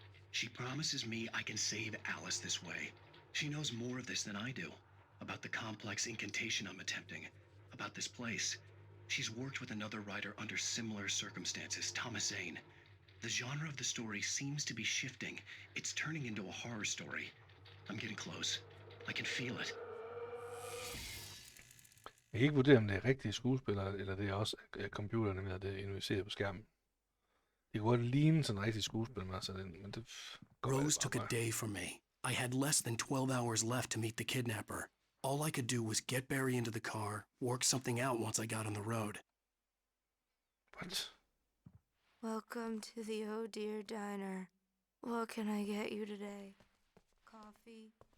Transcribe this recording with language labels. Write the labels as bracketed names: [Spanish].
[English] She promises me I can save Alice this way. She knows more of this than I do. About the complex incantation I'm attempting. About this place. She's worked with another writer under similar circumstances, Thomas Zane. The genre of the story seems to be shifting. It's turning into a horror story. I'm getting close. I can feel it. [Danish] Jeg kan ikke vurdere, om det er rigtige skuespillere, eller det er også computerne med, at det er injiceret på skærmen. Det kunne godt ligne sådan en rigtig skuespil, men det... [English] Rose took a day from me. I had less than 12 hours left to meet the kidnapper. All I could do was get Barry into the car, work something out once I got on the road. What? Welcome to the Oh Dear Diner. What can I get you today? Coffee?